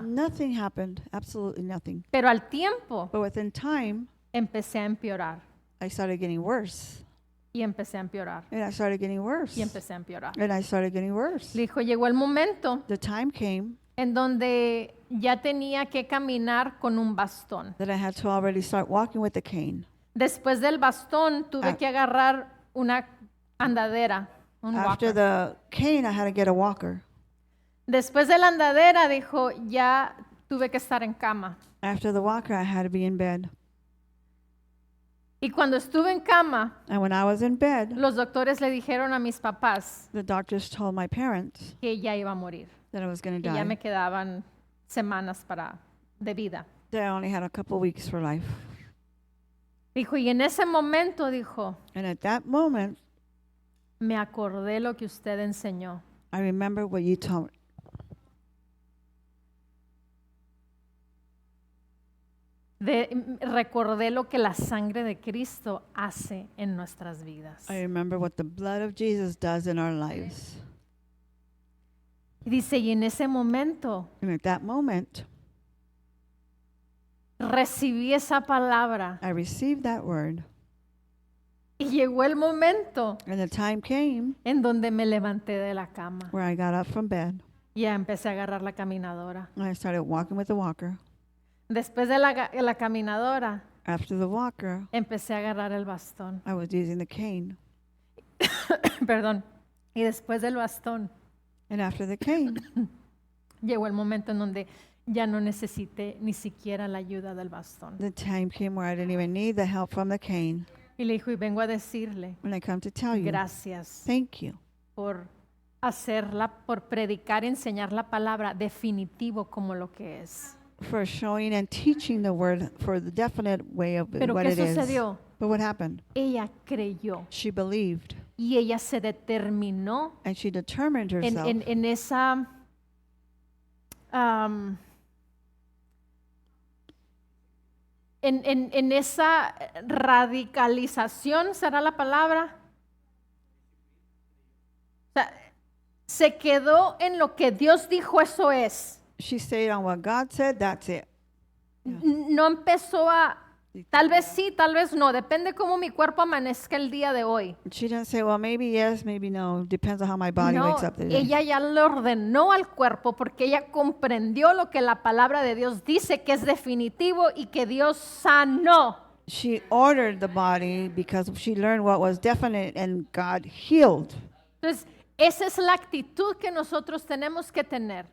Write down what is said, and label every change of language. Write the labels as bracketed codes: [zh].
[en] nothing happened, absolutely nothing. [es] Pero al tiempo [en] But within time, [es] empecé a empeorar. [en] I started getting worse. [es] Y empecé a empeorar. [en] And I started getting worse. [es] Y empecé a empeorar. [en] And I started getting worse. [es] Le dijo, llegó el momento [en] The time came [es] en donde ya tenía que caminar con un bastón. [en] that I had to already start walking with the cane. [es] Después del bastón tuve Ah. que agarrar una andadera, un [en] After walker. the cane, I had to get a walker. [es] Después de la andadera, dijo, ya tuve que estar en cama. [en] After the walker, I had to be in bed. [es] Y cuando estuve en cama, [en] And when I was in bed, [es] los doctores le dijeron a mis papás [en] the doctors told my parents [es] que ella iba a morir, [en] that I was going to [es] que ya me [en] die. [es] quedaban semanas de vida. [en] That I only had a couple weeks for life. [es] Dijo, y en ese momento, dijo, [en] And at that moment, [es] me acordé lo que usted enseñó. [en] I remember what you told. [es] Recordé lo que la sangre de Cristo hace en nuestras vidas. [en] I remember what the blood of Jesus does in our lives. [es] Y dice, y en ese momento [en] And at that moment, [es] recibí esa palabra [en] I received that word. [es] y llegó el momento [en] And the time came [es] en donde me levanté de la cama [en] where I got up from bed. [es] y ya empecé a agarrar la caminadora. [en] And I started walking with the walker. [es] Después de la caminadora, [en] After the walker, [es] empecé a agarrar el bastón. [en] I was using the cane. [es] Perdón. Y después del bastón, [en] And after the cane, [es] llegó el momento en donde ya no necesité ni siquiera la ayuda del bastón. [en] the time came where I didn't even need the help from the cane. [es] Y le dijo, y vengo a decirle, [en] And I come to tell you, [es] gracias [en] thank you [es] por por predicar, enseñar la palabra definitivo como lo que es. [en] for showing and teaching the word for the definite way of [es] Pero [en] what [es] ¿qué [en] it is. [es] sucedió? [en] But what happened? [es] Ella creyó [en] She believed [es] y ella se determinó [en] and she determined herself [es] en esa en esa radicalización, ¿será la palabra? O sea, se quedó en lo que Dios dijo, eso es. [en] She stayed on what God said, that's it. [es] No empezó tal vez sí, tal vez no, depende cómo mi cuerpo amanezca el día de hoy. [en] She didn't say, well, maybe yes, maybe no. Depends on how my body [es] No, [en] wakes up today. [es] ella ya le ordenó al cuerpo porque ella comprendió lo que la palabra de Dios dice que es definitivo y que Dios sanó. [en] She ordered the body because she learned what was definite and God healed. [es] Entonces, esa es la actitud que nosotros tenemos que tener.